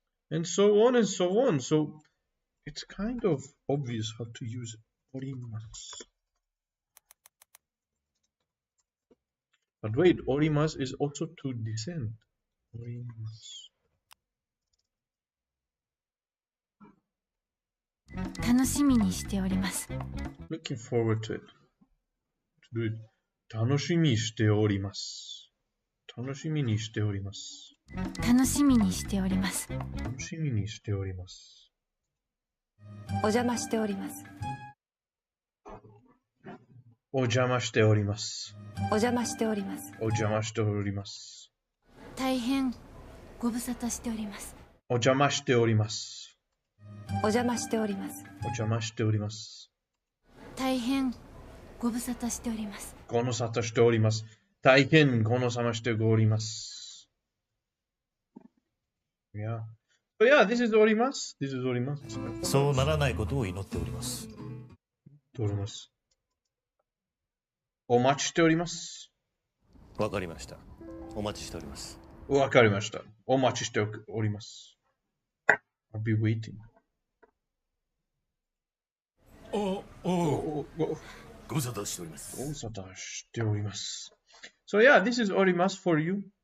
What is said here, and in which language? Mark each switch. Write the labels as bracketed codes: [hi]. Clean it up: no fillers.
[en] And so on and so on. So it's kind of obvious how to use it. Orimasu. But wait, orimasu is also to descend. [ja] Orimasu. 楽しみにしております。 Looking forward to it. To do it. 楽しみにしております。楽しみにしております。楽しみにしております。楽しみにしております。お邪魔しております。お邪魔しております。お邪魔しております。お邪魔しております。大変ご無沙汰しております。お邪魔しております。お邪魔しております。お邪魔しております。大変ご無沙汰しております。ご無沙汰しております。大変ご無沙汰しております。 [en] Yeah. So yeah, this is おります。 This is おります。 [ja] そうならないことを祈っております。おります。お待ちしております。わかりました。お待ちしております。わかりました。お待ちしております。 [en] I'll be waiting. [ja] ご無沙汰しております。ご無沙汰しております。 [en] So yeah, this is おります for you.